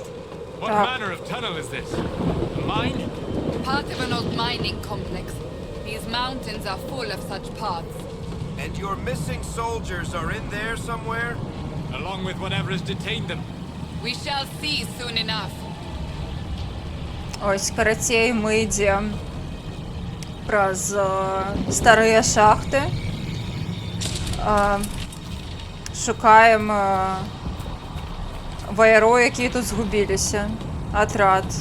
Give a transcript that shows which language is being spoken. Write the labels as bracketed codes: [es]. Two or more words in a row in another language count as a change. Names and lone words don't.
[en] What manner of tunnel is this? A mine? Part of an old mining complex. These mountains are full of such paths. And your missing soldiers are in there somewhere? Along with whatever has detained them. We shall see soon enough. [be] Ось, карацей, мы ідзем праз старыя шахты. Шукаем ваяроў, якія тут згубіліся. Атрад.